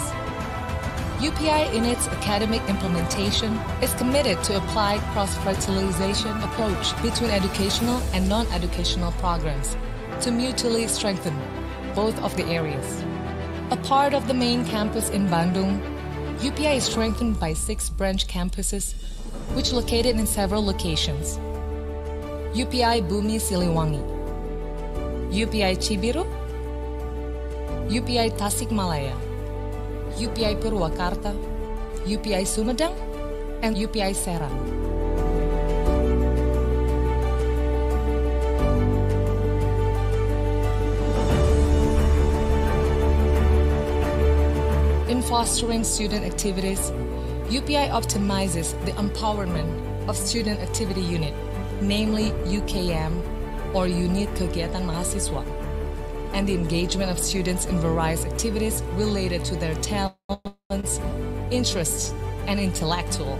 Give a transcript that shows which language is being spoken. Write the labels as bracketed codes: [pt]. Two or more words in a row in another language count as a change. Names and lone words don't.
[en] UPI, in its academic implementation, is committed to apply cross-fertilization approach between educational and non-educational programs to mutually strengthen both of the areas. A part of the main campus in Bandung, UPI is strengthened by 6 branch campuses, which located in several locations. UPI Bumi Siliwangi, UPI Cibiru, UPI Tasikmalaya, UPI Purwakarta, UPI Sumedang, and UPI Serang. In fostering student activities, UPI optimizes the empowerment of Student Activity Unit, namely UKM or Unit Kegiatan Mahasiswa, and the engagement of students in various activities related to their talents, interests, and intellectual.